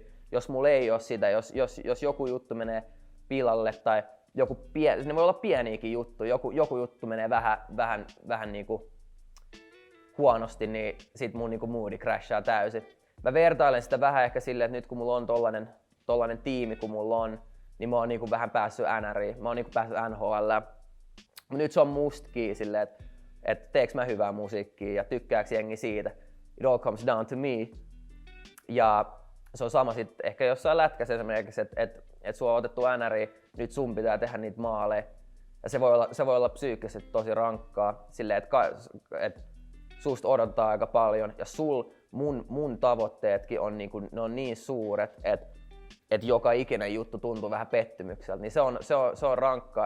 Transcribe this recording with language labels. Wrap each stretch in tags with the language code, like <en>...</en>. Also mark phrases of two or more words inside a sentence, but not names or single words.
<fi>Jos mulla ei ole sitä, jos joku juttu menee pilalle tai ne voi olla pieniäkin juttuja, joku juttu menee vähän niinku huonosti, niin sit mun niinku moodi crashaa täysin. Mä vertailen sitä vähän ehkä silleen, että nyt kun mulla on tollanen tiimi kuin mulla on, niin mä oon niinku vähän päässyt NRiin, mä oon niinku päässyt NHL:ään. Mut nyt se on mustakin silleen, että teeks mä hyvää musiikkia ja tykkääks jengi siitä.</fi> <en>It all comes down to me.</en> <fi>Ja se on sama sit ehkä jossain lätkässä esimerkiksi, että sua on otettu NRiin, nyt sun pitää tehdä niitä maaleja. Ja se voi olla psyykkisesti tosi rankkaa silleen, että susta odottaa aika paljon ja mun tavoitteetkin on niinku, ne on niin suuret, että joka ikinen juttu tuntuu vähän pettymykseltä, niin se on rankkaa.</fi>